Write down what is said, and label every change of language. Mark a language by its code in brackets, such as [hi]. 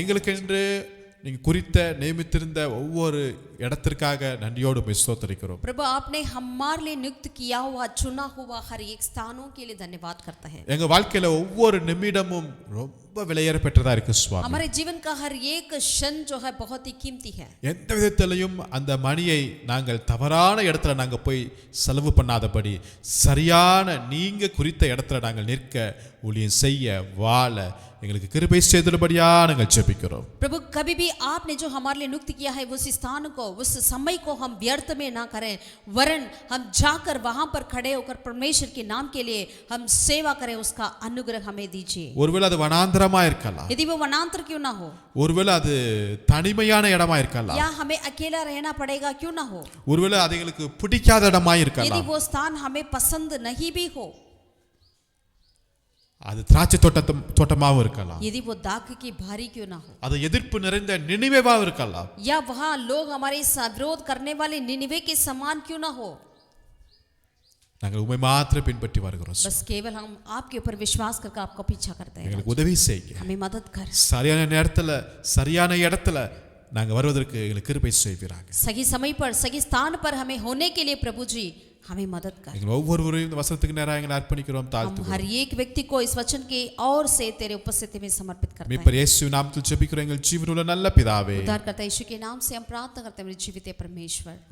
[ta] எங்களுக்கென்று நீங்க குறித்த நியமித்திருந்த ஒவ்வொரு இடத்திற்காக நன்றியோடு உம்மை ஸ்தோத்திரிக்கிறோம். [hi] प्रभु आपने हमारे लिए नियुक्त किया हुआ चुना हुआ हर एक स्थानों के लिए धन्यवाद करता है. [ta] எங்க வாழ்க்கையில ஒவ்வொரு நிமிடமும் ரொம்ப விலையேற பெற்றதா இருக்கு சுவாமி. [hi] हमारे जीवन का हर एक क्षण जो है बहुत ही कीमती है. [ta] எந்த விதத்திலையும் அந்த மணியை நாங்கள் தவறான இடத்துல நாங்க போய் செலவு பண்ணாதபடி சரியான நீங்க குறித்த இடத்துல நாங்கள் நிற்க, ஊழியம் செய்ய, வாழ எங்களுக்கு கிருபை செய்தபடியா நாங்கள் ஜெபிக்கிறோம். [hi] प्रभु कभी भी आपने जो हमारे लिए नियुक्त किया है उस स्थान को, उस समय को हम व्यर्थ में ना करें, वरन हम जाकर वहां पर खड़े होकर परमेश्वर के नाम के लिए हम सेवा करें. उसका अनुग्रह हमें दीजिए. [ta] ஒருவேளை அது வனாந்தரமா இருக்கலாம், [hi] यदि वो वनांतर क्यों ना हो, [ta] ஒருவேளை அது தனிமையான இடமா இருக்கலாம், [hi] या हमें अकेला रहना पड़ेगा क्यों ना हो, [ta] ஒருவேளை அது எங்களுக்கு பிடிக்காத இடமா [hi] यदि [ta] இருக்கலாம், [hi] वो स्थान हमें पसंद नहीं भी हो, [ta] அது திராட்சை தோட்டமாவும் இருக்கலாம், [hi] यदि वो दाख की भारी क्यों ना हो, [ta] அது எதிர்ப்பு நிறைந்த நினிவேவாவும் இருக்கலாம், [hi] या वहां लोग हमारे विरोध करने वाले निनिवे के समान क्यों ना हो, [ta] நாங்கள் உம்மை மாத்திரம் பின்பற்றி வருகிறோம். [hi] बस केवल हम आपके ऊपर विश्वास करके आपका पीछा करते हैं. [ta] எங்களுக்கு உதவி செய்யுங்க. [hi] हमें मदद कर. [ta] சரியான நேரத்துல சரியான இடத்துல நாங்க வருவதற்கு எங்களுக்கு கிருபை செய்வீராக. [hi] सही समय पर सही स्थान पर हमें होने के लिए प्रभु जी हमें मदद कर. [ta] எங்கள் ஒவ்வொருவரையும் இந்த வசனத்துக்கு நேராக எங்களை அர்ப்பணிக்கிறோம், [hi] हम [ta] தாழ்த்துகிறோம். [hi] हर एक व्यक्ति को इस वचन के और से तेरे उपस्थिति में समर्पित करते हैं. [ta] மீட்பர் இயேசு நாமத்தில் ஜெபிக்கிறோம் எங்கள் ஜீவனுள்ள நல்ல பிதாவே. [hi] उद्धारकर्ता यीशु के नाम से हम प्रार्थना करते हैं, मेरे जीवित परमेश्वर.